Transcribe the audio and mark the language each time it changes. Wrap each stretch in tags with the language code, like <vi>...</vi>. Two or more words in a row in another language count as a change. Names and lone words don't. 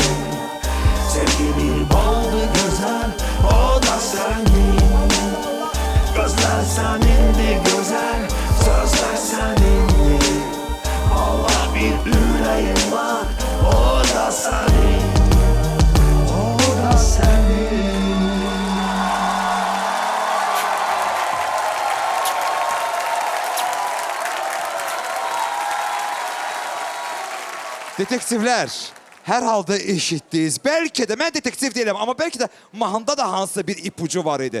<tr>Sevgi bir boldu güzel, o da senin. Gözler senindi güzel, sözler senindi. Allah bir yüreğim var, o da senin. O da senin.</tr> <az>Detektivlər, hər halda eşitdiniz. Bəlkə də, mən detektiv deyiləm, amma bəlkə də mahanda da hansısa bir ipucu var idi.</az>